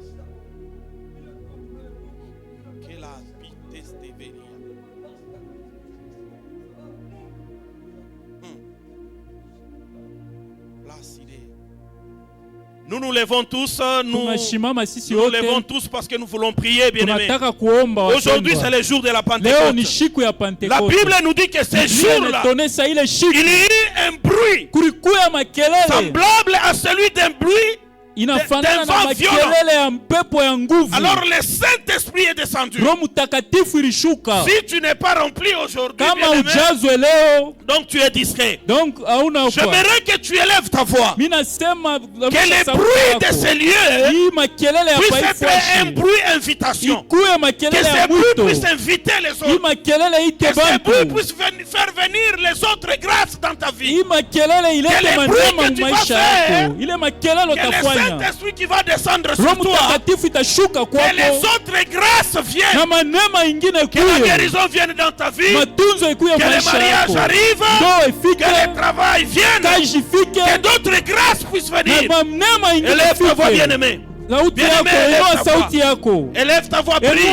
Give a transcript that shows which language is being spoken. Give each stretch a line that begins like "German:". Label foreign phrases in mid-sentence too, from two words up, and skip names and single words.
French: Que la vitesse de venir. Placidé. Nous nous levons tous,
Swahili: Tunashimama sisi
French: nous levons
Swahili: wote.
French: tous parce que nous voulons prier, bien-aimés.
Swahili: Tunataka kuomba
French: Aujourd'hui, c'est
Swahili: wapendwa.
French: le jour de la
Swahili: Leo
French: Pentecôte.
Swahili: ni siku ya
French: La
Swahili: Pentekoste.
French: Bible nous dit que ce
Swahili: Biblia
French: jour-là,
Swahili: inatuonesha ile
French: il
Swahili: siku
French: y a eu un bruit
Swahili: kulikuya makelele
French: semblable à celui d'un bruit.
Swahili: inafanana
French: d'un
Swahili: na
French: vent
Swahili: makelele ya mpepo ya nguvu.
French: Alors le Saint-Esprit est descendu.
Swahili: Roho Mtakatifu ilishuka.
French: Si tu n'es pas rempli aujourd'hui,
Swahili: Kama
French: bien-aimé,
Swahili: ujazwe leo,
French: donc tu es distrait.
Swahili: donc hauna kwa.
French: J'aimerais que tu élèves ta voix.
Swahili: Mimi nasema
French: Que les bruits de ces lieux
Swahili: hii makelele ya
French: puissent être un
Swahili: paifashi
French: bruit invitation.
Swahili: ikuwe
French: Que
Swahili: makelele ya
French: ces bruits
Swahili: mwito.
French: puissent inviter les
Swahili: Hii
French: autres.
Swahili: makelele ite
French: Que ces bruits
Swahili: bantu.
French: puissent faire venir les autres grâces dans ta vie.
Swahili: Hii makelele
French: Que
Swahili: ilete
French: les
Swahili: manema
French: bruits que
Swahili: mu
French: tu vas
Swahili: maisha
French: faire,
Swahili: yako. Ile makelele
French: Que le
Swahili: utafanya.
French: Saint-Esprit qui va descendre sur
Swahili: Roho
French: toi.
Swahili: Mtakatifu itashuka
French: Que les
Swahili: kwako
French: autres grâces viennent.
Swahili: na manema ingine
French: Que la
Swahili: kuye.
French: guérison vienne dans ta vie.
Swahili: Matunzo ikuye
French: Que le
Swahili: maisha
French: mariage
Swahili: yako.
French: arrive.
Swahili: Ndoa
French: Que
Swahili: ifike,
French: le travail vienne.
Swahili: kazi ifike,
French: Que d'autres grâces puissent
Swahili: na
French: venir.
Swahili: manema ingine
French: Élève ta voix,
Swahili: ifike.
French: bien-aimé.
Swahili: Sauti
French: Bien-aimé,
Swahili: yako,
French: élève
Swahili: inua
French: ta voix.
Swahili: sauti yako.
French: Élève ta voix, prie.